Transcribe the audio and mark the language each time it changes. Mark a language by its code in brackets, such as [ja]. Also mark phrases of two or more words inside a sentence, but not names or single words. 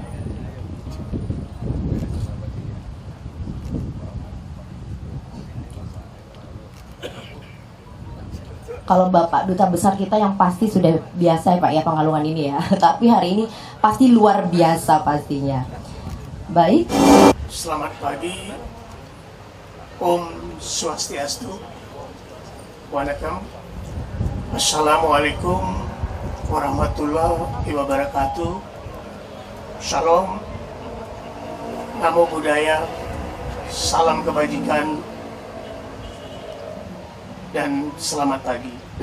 [id] Kalau Bapak Duta Besar kita yang pasti sudah biasa ya Pak ya pengalungan ini ya. Tapi hari ini pasti luar biasa pastinya. Baik. Selamat pagi. [sa] ॐ स्वस्त्यस्तु. [ar] Waalaikum. السلام عليكم ورحمة الله وبركاته. [pi] Shalom. Namo Buddhaya. [id] Salam kebajikan. Dan selamat pagi.